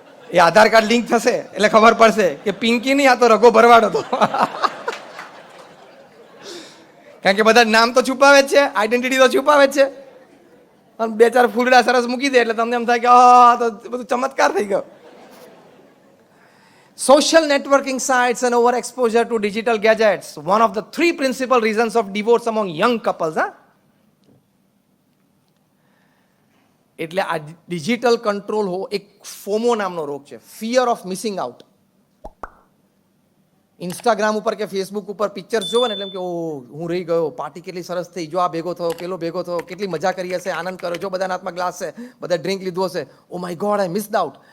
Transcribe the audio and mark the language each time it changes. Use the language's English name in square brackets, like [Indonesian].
[Gujarati] એ આધાર card link થશે એટલે ખબર પડશે કે પિંકી નહીં, આ તો રઘો ભરવાડ હતો. કારણ કે બધા નામ તો છુપાવે જ છે, આઈડેન્ટિટી તો છુપાવે જ છે. અને બે ચાર ફૂલડા સરસ મૂકી દે એટલે તમને એમ થાય કે આ તો બધું ચમત્કાર થઈ ગયો. [English] Social networking sites and overexposure to digital gadgets, one of the 3 principal reasons of divorce among young couples. [Gujarati] એટલે આ ડિજિટલ કંટ્રોલ હો એક ફોમો નામનો રોગ છે, [English] Fear of missing out. [Gujarati] Instagram ઉપર કે ફેસબુક ઉપર પિક્ચર્સ જોવો ને એટલે કે ઓ હું રહી ગયો, પાર્ટી કેટલી સરસ થઈ, જો આ ભેગો થયો, પેલો ભેગો થયો, કેટલી મજા કરી હશે, આનંદ કર્યો, જો બધાના હાથમાં ગ્લાસ છે, બધા ડ્રિંક લીધું હશે, [English] Oh my god I missed out.